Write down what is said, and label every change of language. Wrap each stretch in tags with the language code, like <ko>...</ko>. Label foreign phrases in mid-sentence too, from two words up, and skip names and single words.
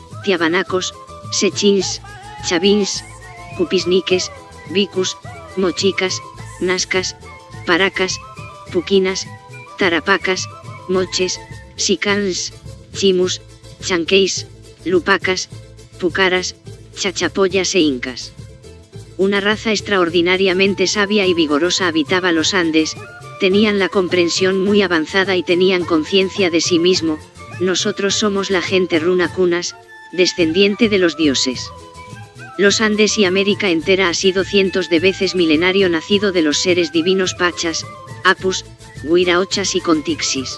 <es>Tiabanacos, Sechins, Chavins, Cupisniques, Vicus, Mochicas, Nascas, Paracas, Puquinas, Tarapacas, Moches, Sicans, Chimus, Chanqueis, Lupacas, Pucaras, Chachapoyas e Incas. Una raza extraordinariamente sabia y vigorosa habitaba los Andes, tenían la comprensión muy avanzada y tenían conciencia de sí mismo. Nosotros somos la gente runacunas, descendiente de los dioses. Los Andes y América entera ha sido cientos de veces milenario nacido de los seres divinos Pachas, Apus, Huiraochas y Contixis.</es>